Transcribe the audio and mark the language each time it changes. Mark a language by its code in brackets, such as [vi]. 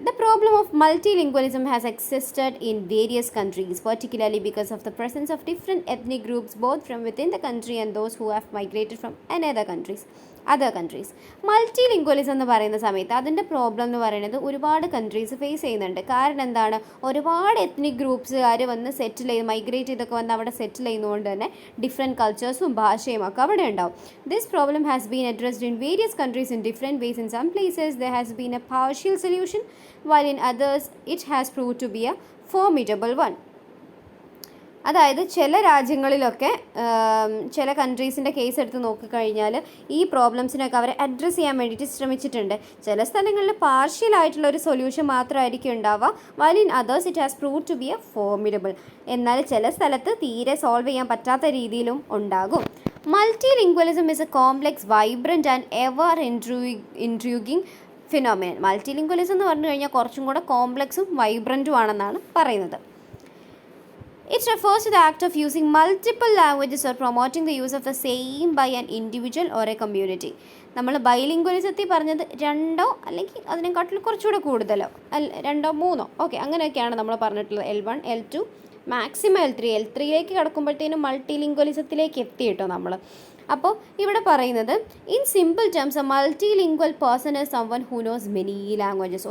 [en] The problem of multilingualism has existed in various countries, particularly because of the presence of different ethnic groups both from within the country and those who have migrated from other countries. [ml] മൾട്ടിലിംഗ്വലിസം എന്ന് പറയുന്ന സമയത്ത് അതിൻ്റെ problem എന്ന് പറയുന്നത് ഒരുപാട് countries face ചെയ്യുന്നുണ്ട്. കാരണം എന്താണ്? ഒരുപാട് എത്നിക് ഗ്രൂപ്പ്സുകാർ വന്ന് മൈഗ്രേറ്റ് ചെയ്തൊക്കെ വന്ന് അവിടെ സെറ്റിൽ ചെയ്യുന്നതുകൊണ്ട് തന്നെ ഡിഫറെൻറ്റ് കൾച്ചേഴ്സും ഭാഷയും ഒക്കെ അവിടെ ഉണ്ടാവും. [en] This problem has been addressed in various countries in different ways. In some places there has been a partial solution, while in others it has proved to be a formidable one. [ml] അതായത് ചില രാജ്യങ്ങളിലൊക്കെ ചില കൺട്രീസിൻ്റെ case എടുത്ത് നോക്കിക്കഴിഞ്ഞാൽ ഈ പ്രോബ്ലംസിനൊക്കെ അവരെ address ചെയ്യാൻ വേണ്ടിയിട്ട് ശ്രമിച്ചിട്ടുണ്ട്. ചില സ്ഥലങ്ങളിൽ പാർഷ്യൽ ആയിട്ടുള്ള ഒരു സൊല്യൂഷൻ മാത്രമായിരിക്കും ഉണ്ടാവുക, [en] while in others it has proved to be a formidable. [ml] എന്നാൽ ചില സ്ഥലത്ത് തീരെ സോൾവ് ചെയ്യാൻ പറ്റാത്ത രീതിയിലും ഉണ്ടാകും. [en] Multilingualism is a complex, vibrant and ever intriguing phenomenon. [ml] മൾട്ടിലിംഗ്വലിസം എന്ന് പറഞ്ഞു കഴിഞ്ഞാൽ കുറച്ചും കൂടെ കോംപ്ലക്സും വൈബ്രൻറ്റും ആണെന്നാണ് പറയുന്നത്. [en] It refers to the act of using multiple languages or promoting the use of the same by an individual or a community. [ml] നമ്മൾ ബൈലിംഗ്വലിസത്തിൽ പറഞ്ഞത് 2 അല്ലെങ്കിൽ അതിനെക്കാട്ടിലും കുറച്ചുകൂടെ കൂടുതലോ 2 3 ഓക്കെ അങ്ങനെയൊക്കെയാണ് നമ്മൾ പറഞ്ഞിട്ടുള്ളത്. L1 L2 മാക്സിമം L3യിലേക്ക് കിടക്കുമ്പോഴത്തേനും മൾട്ടിലിംഗ്വലിസത്തിലേക്ക് എത്തി കേട്ടോ നമ്മൾ. അപ്പോൾ ഇവിടെ പറയുന്നത് [en] In simple terms a multilingual person is someone who knows many languages.